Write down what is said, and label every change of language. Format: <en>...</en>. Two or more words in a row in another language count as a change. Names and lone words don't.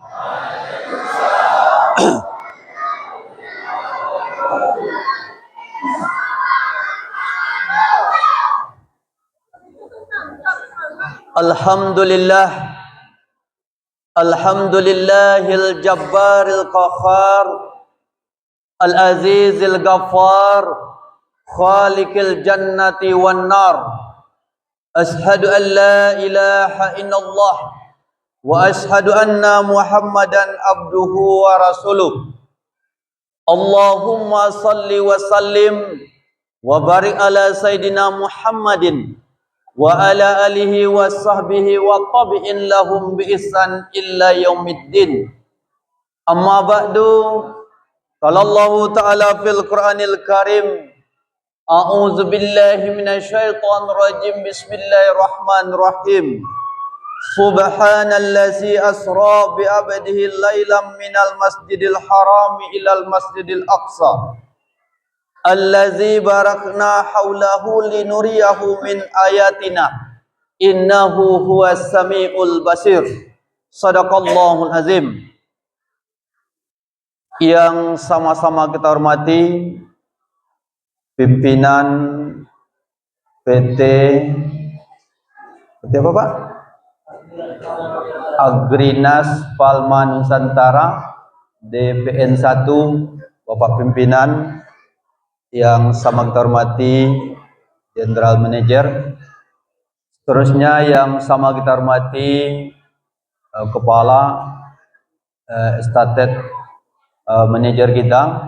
<ar>الحمد لله، الحمد لله الجبار القهار، العزيز الغفار، خالق الجنة والنار. أشهد أن لا إله إلا الله وأشهد أن محمدا عبده ورسوله. اللهم صل وسلم وبارك على سيدنا محمد وعلى آله وصحبه والتابعين لهم بإحسان إلى يوم الدين. أما بعد، قال الله تعالى في القرآن الكريم، أعوذ بالله من الشيطان الرجيم، بسم الله الرحمن الرحيم. سبحان الذي أسرى بعبده ليلا من المسجد الحرام إلى المسجد الأقصى الذي باركنا حوله لنريه من آياتنا إنه هو السميع البصير. صدق الله العظيم.</ar> <id>Yang sama-sama kita hormati pimpinan PT apa Pak? Agrinas Palma Nusantara DPN 1, Bapak pimpinan, yang sama kita hormati</id> <en>General Manager,</en> <id>seterusnya yang sama kita hormati Kepala</id> <en>Estatet Manager</en> <id>kita,</id>